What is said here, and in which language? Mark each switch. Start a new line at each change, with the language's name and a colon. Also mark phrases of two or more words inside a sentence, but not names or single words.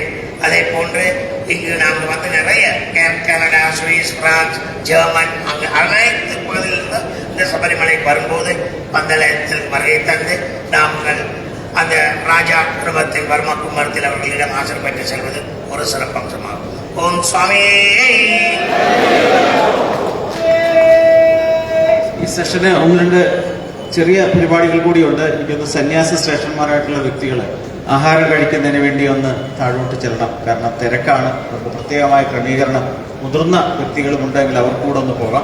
Tamil: அதே போன்று இங்கு நாங்கள் வந்து நிறைய கனடா, சுவிஸ், பிரான்ஸ், ஜெர்மன் அங்கு அனைத்து பகுதியிலிருந்து இந்த சபரிமலை வரும்போது பந்தளத்தில் வருகை தந்து நாங்கள் அந்த ராஜா குடும்பத்தின் வர்மா குமாரத்தில் அவர்களிடம் ஆசை பெற்று செல்வது ஒரு சிறப்பம்சமாகும். ஓம் சுவாமியே.
Malayalam: ഈ സെഷന് 1-2 ചെറിയ പരിപാടികൾ കൂടിയുണ്ട്. എനിക്കൊന്ന് സന്യാസ ശ്രേഷ്ഠന്മാരായിട്ടുള്ള വ്യക്തികൾ ആഹാരം കഴിക്കുന്നതിന് വേണ്ടി ഒന്ന് താഴോട്ട് ചെല്ലണം. കാരണം തിരക്കാണ്. നമുക്ക് പ്രത്യേകമായ ക്രമീകരണം മുതിർന്ന വ്യക്തികളും ഉണ്ടെങ്കിൽ അവർക്ക് കൂടെ ഒന്ന് പോകാം.